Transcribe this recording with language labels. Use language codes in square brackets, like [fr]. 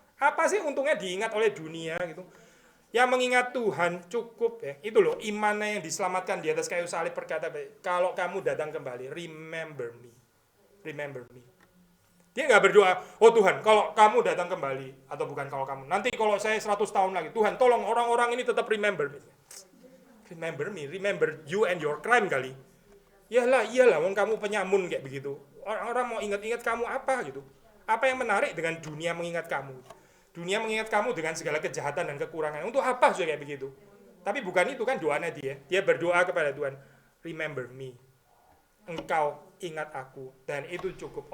[id] Apa sih untungnya diingat oleh dunia gitu? Yang mengingat Tuhan cukup ya. Itu loh imannya yang diselamatkan di atas kayu salib berkata, kalau kamu datang kembali, [en] remember me. Remember me. [id] Dia nggak berdoa, oh Tuhan, kalau kamu datang kembali, atau bukan kalau kamu, nanti kalau saya 100 tahun lagi, Tuhan tolong orang-orang ini tetap [en] remember me. Remember me, remember you and your crime [id] kali. Iyalah, wong kamu penyamun kayak begitu. Orang mau ingat-ingat kamu apa gitu. Apa yang menarik dengan dunia mengingat kamu? Dunia mengingat kamu dengan segala kejahatan dan kekurangan. Untuk apa sih kayak begitu? Tapi bukan itu kan doanya dia. Dia berdoa kepada Tuhan, [en] remember me. [id] Engkau ingat aku. Dan itu cukup.